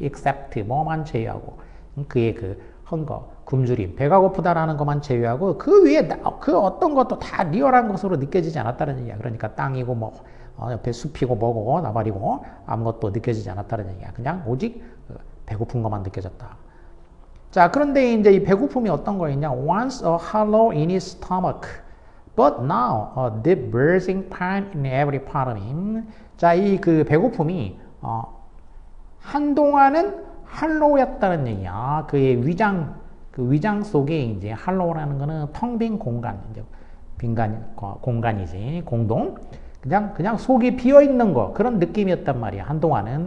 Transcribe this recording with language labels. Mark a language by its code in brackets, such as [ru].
[ko] except 뭐만 제외하고 그의 그 헌거, 굶주림, 배가 고프다라는 것만 제외하고 그 위에 그 어떤 것도 다 리얼한 것으로 느껴지지 않았다는 얘기야. 그러니까 땅이고 뭐 옆에 숲이고 뭐고 나발이고 아무것도 느껴지지 않았다는 얘기야. 그냥 오직 배고픈 것만 느껴졌다. 자, 그런데 이제 이 배고픔이 어떤 거였냐? [en] Once a hollow in his stomach, but now a deep bursting pain in every part of him. [ko] 자, 이 그 배고픔이 한동안은 할로우였다는 얘기야. 그의 위장 속에 이제 할로우라는 거는 텅 빈 공간, 이제 공간이지, 공동. 그냥 속이 비어 있는 거 그런 느낌이었단 말이야. 한동안은.